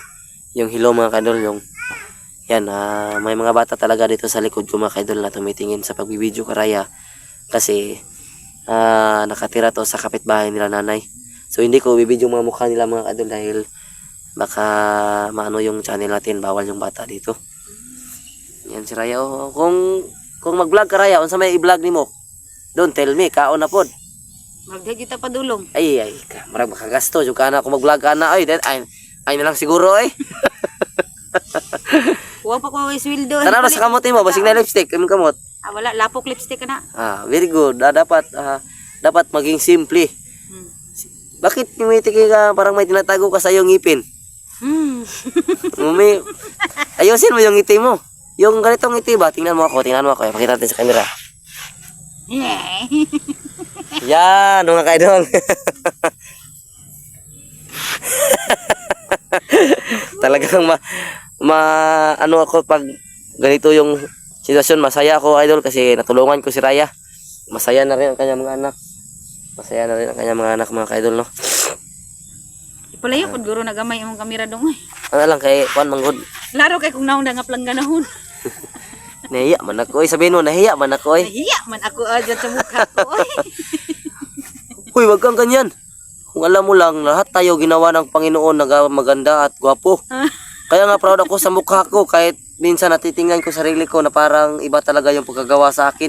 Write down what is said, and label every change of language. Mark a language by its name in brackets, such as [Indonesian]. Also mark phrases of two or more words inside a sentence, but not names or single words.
[Filipino] Yung hilo mga kaidol, yung yan, may mga bata talaga dito sa likod ko mga kaidol na tumitingin sa pagbibideo karaya kasi nakatira to sa kapitbahay nila nanay. So hindi ko bibidyo mga mukha nila mga kaidol dahil baka maano yung channel natin, bawal yung bata dito. Yan si Raya. Oh. Kung mag-vlog ka Raya, [Cebuano] unsa may i-vlog nimo? [English] Don't tell me, [Cebuano] kaon na pod. Magdagi ta padulong. Ay, marag makagasto jud kana kung mag-vlog ka na. Ay na lang siguro eh. [Filipino] Huwag pa ko iswildo. [Cebuano] Tara na sa kamot mo, basig na lipstick, imong kamot. Wala, lapok lipstick ka na. [English] Very good. [Filipino] Dapat maging simple. Bakit tumitiki ka parang may tinatago ka sa iyong ngipin? Ayusin mo yung ngiti mo. Yung ganitong ngiti ba? Tingnan mo ako. Pakita natin sa camera. Yan, mga kaidol. Talagang ano ako pag ganito yung sitwasyon, masaya ako idol kasi natulungan ko si Raya. Masaya na rin ang kanyang mga anak. Mga kaidol, no? [Cebuano] Ipalayo pod guro nagamay imong kamera dong. Ano lang kay kuan manggod. Laro kay kung naon nga plangganahon. [Filipino] Nahiya man ako, sabihin mo nahiya man ako. Nahiya man ako dyan sa mukha ko. Uy, wag kang ganyan. Kung alam mo lang, lahat tayo ginawa ng Panginoon na maganda at gwapo. Kaya nga proud ako sa mukha ko kahit minsan natitingnan ko sarili ko na parang iba talaga yung pagkagawa sa akin.